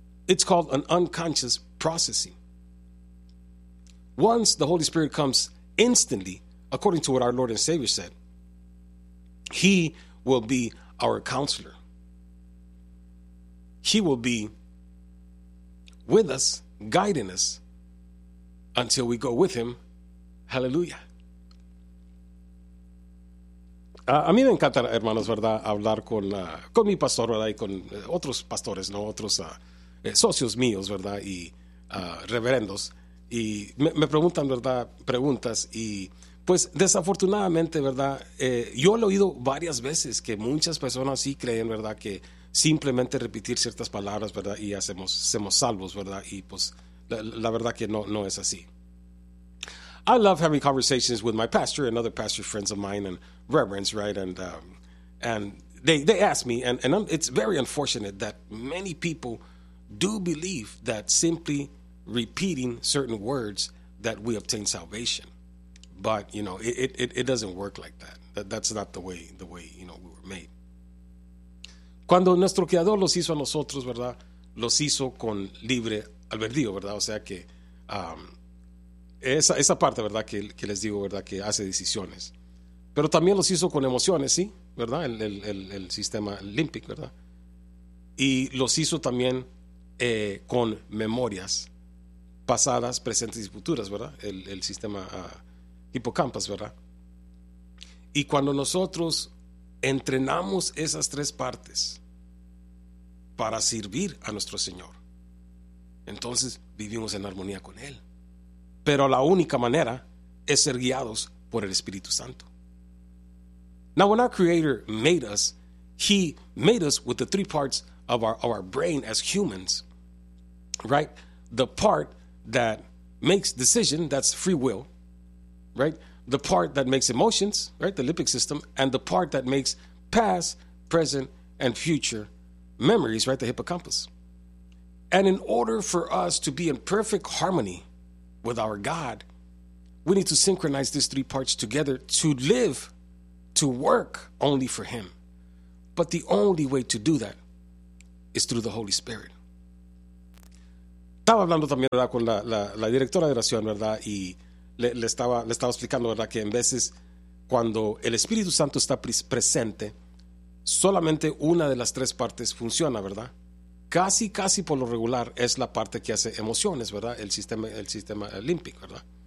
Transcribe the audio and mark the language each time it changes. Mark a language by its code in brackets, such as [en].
[en] It's called an unconscious processing. Once the Holy Spirit comes instantly, according to what our Lord and Savior said, He will be our counselor. He will be with us, guiding us until we go with Him. Hallelujah. [es] A mí me encanta, hermanos, verdad, hablar con mi pastor, verdad, y con otros pastores, no, otros socios míos, verdad, y reverendos. Y me preguntan, ¿verdad?, preguntas, y pues desafortunadamente, ¿verdad?, yo lo he oído varias veces que muchas personas sí creen, ¿verdad?, que simplemente repetir ciertas palabras, ¿verdad?, y hacemos somos salvos, ¿verdad?, y pues la verdad que no es así. [en] I love having conversations with my pastor and other pastor friends of mine and reverends, right, and they ask me, and it's very unfortunate that many people do believe that simply repeating certain words that we obtain salvation, but you know it doesn't work like that. That's not the way you know we were made. [es] Cuando nuestro creador los hizo a nosotros, verdad, los hizo con libre albedrío, verdad. O sea que esa parte, verdad, que les digo, verdad, que hace decisiones, pero también los hizo con emociones, sí, verdad, el sistema límbico, verdad, y los hizo también con memorias pasadas, presentes y futuras, ¿verdad? El sistema hipocampus, ¿verdad? Y cuando nosotros entrenamos esas tres partes para servir a nuestro Señor, entonces vivimos en armonía con Él. Pero la única manera es ser guiados por el Espíritu Santo. [en] Now, when our Creator made us, He made us with the three parts of our brain as humans, right? The part that makes decision, that's free will, right? The part that makes emotions, right? The limbic system, and the part that makes past, present, and future memories, right? The hippocampus. And in order for us to be in perfect harmony with our God, we need to synchronize these three parts together to live, to work only for Him. But the only way to do that is through the Holy Spirit. [es] Estaba hablando también, ¿verdad?, con la directora de oración, ¿verdad?, y le estaba explicando, ¿verdad?, que en veces cuando el Espíritu Santo está presente, solamente una de las tres partes funciona, ¿verdad? Casi, casi por lo regular es la parte que hace emociones, ¿verdad?, el sistema límbico, ¿verdad?